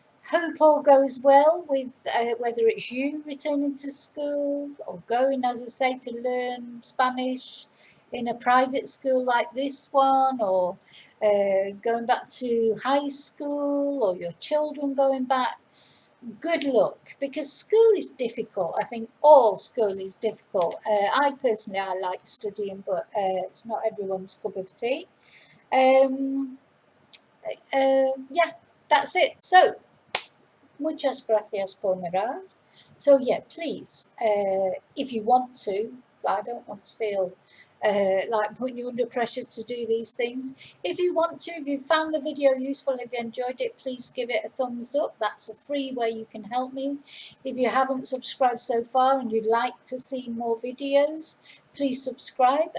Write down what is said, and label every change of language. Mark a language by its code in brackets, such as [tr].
[en] Hope all goes well with whether it's you returning to school or going, as I say, to learn Spanish in a private school like this one, or going back to high school, or your children going back. Good luck, because school is difficult. I think all school is difficult. I personally, I like studying, but it's not everyone's cup of tea. Yeah, that's it. [es] So, muchas gracias por mirar. [en] So yeah, please, if you want to, I don't want to feel like putting you under pressure to do these things. If you want to, if you found the video useful, if you enjoyed it, please give it a thumbs up. That's a free way you can help me. If you haven't subscribed so far and you'd like to see more videos, please subscribe.